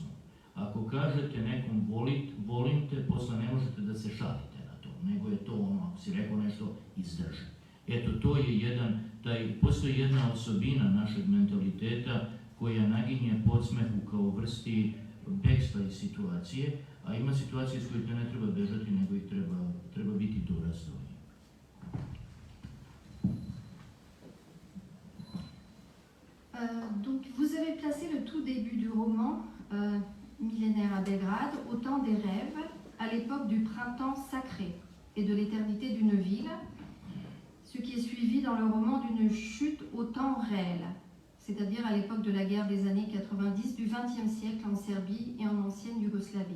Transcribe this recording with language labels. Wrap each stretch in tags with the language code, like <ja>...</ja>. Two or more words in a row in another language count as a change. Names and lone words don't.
<sr>Ako kažete nekom volim te, posle ne možete da se šalite na to, nego je to ono, ako si rekao nešto, izdrži. Eto, to je postoji jedna osobina našeg mentaliteta koja naginje podsmehu kao vrsti bekstva iz situacije, a ima situacije s kojih ne treba bežati, nego ih treba biti dorastao.</sr> <fr>Donc vous avez placé le tout début du roman, Millénaire à Belgrade, au temps des rêves, à l'époque du printemps sacré et de l'éternité d'une ville, ce qui est suivi dans le roman d'une chute au temps réel, c'est-à-dire à l'époque de la guerre des années 90 du XXe siècle en Serbie et en ancienne Yougoslavie.</fr>